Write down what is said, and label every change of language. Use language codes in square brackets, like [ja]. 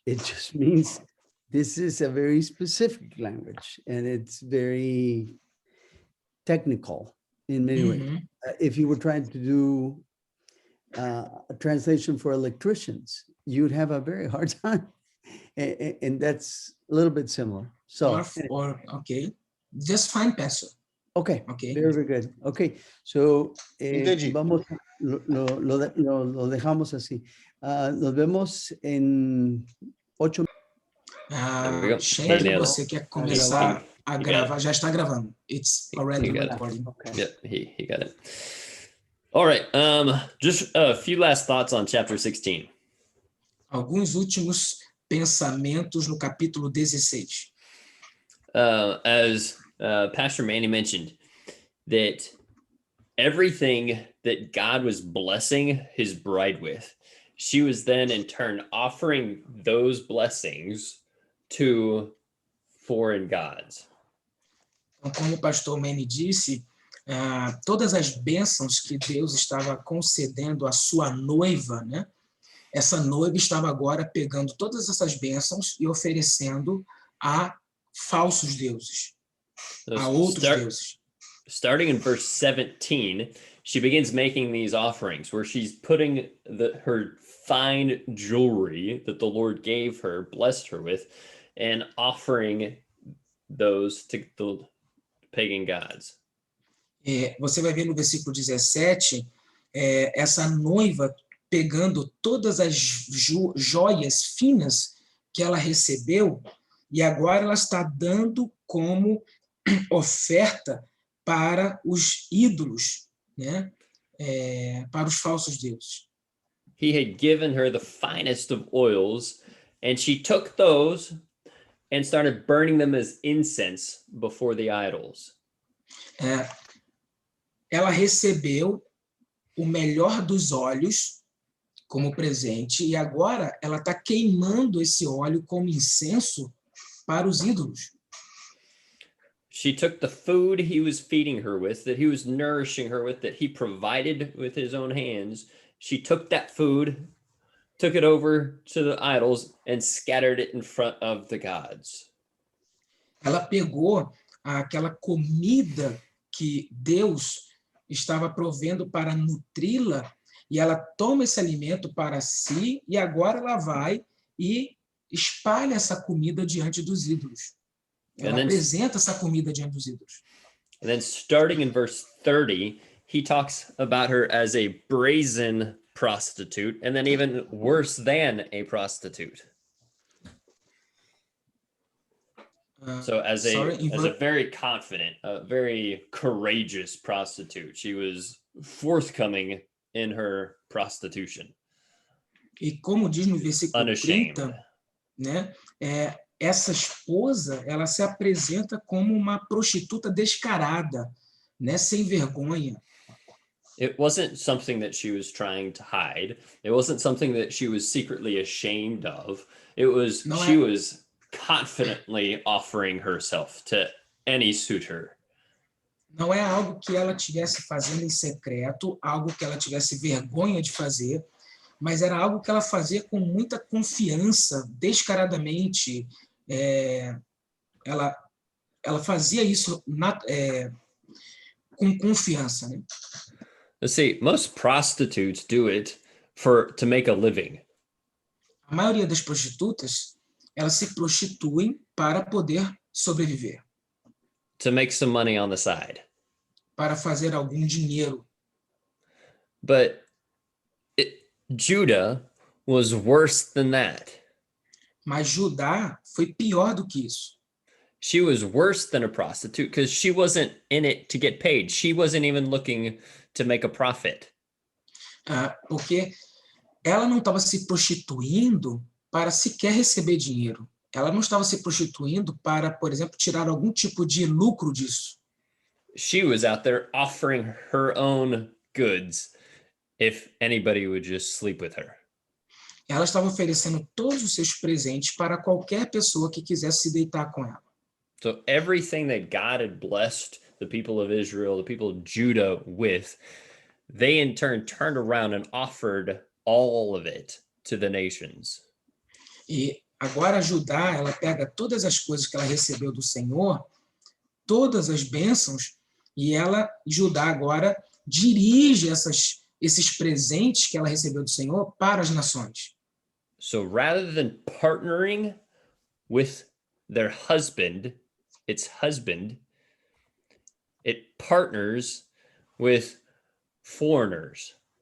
[en] It just means this is a very specific language, and it's very technical in many ways. If you were trying to do a translation for electricians, you'd have a very hard time. And that's a little bit similar. So, okay, just fine, Pastor. Okay, very good. [es] Okay, so vamos, lo dejamos así. Nos vemos en 8 minutos. [pt] Shane, você quer começar a gravar? Já está gravando. [en] It's already recording. Okay. Yep, he got it. All right, just a few last thoughts on chapter 16. [pt] Alguns últimos pensamentos no capítulo 16. [en] As Pastor Manny mentioned, that everything that God was blessing his bride with, she was then in turn offering those blessings to foreign gods. [pt] Então, como o pastor Manny disse, todas as bênçãos que Deus estava concedendo à sua noiva, né? Essa noiva estava agora pegando todas essas bênçãos e oferecendo a falsos deuses, a outros deuses. [en] Starting in verse 17, she begins making these offerings where she's putting her fine jewelry that the Lord gave her, blessed her with, and offering those to the pagan gods. [pt] Você vai ver no versículo 17, essa noiva pegando todas as joias finas que ela recebeu, e agora ela está dando como oferta para os ídolos, né? Para os falsos deuses. [en] He had given her the finest of oils, and she took those and started burning them as incense before the idols. [pt] Ela recebeu o melhor dos óleos como presente, e agora ela está queimando esse óleo como incenso para os ídolos. [en] She took the food he was feeding her with, that he was nourishing her with, that he provided with his own hands. She took that food, took it over to the idols, and scattered it in front of the gods. [pt] Ela pegou aquela comida que Deus estava provendo para nutri-la, e ela toma esse alimento para si, e agora ela vai e espalha essa comida diante dos ídolos. Ela apresenta essa comida diante dos ídolos. [en] And then starting in verse 30, he talks about her as a brazen prostitute, and then even worse than a prostitute. So as a very confident, very courageous prostitute, she was forthcoming in her prostitution. [pt] E como diz no versículo 30, né, essa esposa, ela se apresenta como uma prostituta descarada, né, sem vergonha. [en] It wasn't something that she was trying to hide. It wasn't something that she was secretly ashamed of. It was she was confidently offering herself to any suitor. [pt] Não é algo que ela tivesse fazendo em secreto, algo que ela tivesse vergonha de fazer, mas era algo que ela fazia com muita confiança, descaradamente. Ela fazia isso com confiança, né? [en] Let's see, most prostitutes do it to make a living. [pt] A maioria das prostitutas, elas se prostituem para poder sobreviver. [en] To make some money on the side. [pt] Para fazer algum dinheiro. [en] But Judah was worse than that. [pt] Mas Judá foi pior do que isso. [en] She was worse than a prostitute because she wasn't in it to get paid. She wasn't even looking to make a profit. [pt] Porque ela não estava se prostituindo para sequer receber dinheiro. Ela não estava se prostituindo para, por exemplo, tirar algum tipo de lucro disso. [en] She was out there offering her own goods if anybody would just sleep with her. [pt] Ela estava oferecendo todos os seus presentes para qualquer pessoa que quisesse se deitar com ela. [en] So everything that God had blessed the people of Israel, the people of Judah with, they in turn turned around and offered all of it to the nations. [pt] E agora Judá, ela pega todas as coisas que ela recebeu do Senhor, todas as bênçãos, e Judá agora dirige esses presentes que ela recebeu do Senhor para as nações. [en] So rather than partnering with their husband, its husband, it partners with foreigners.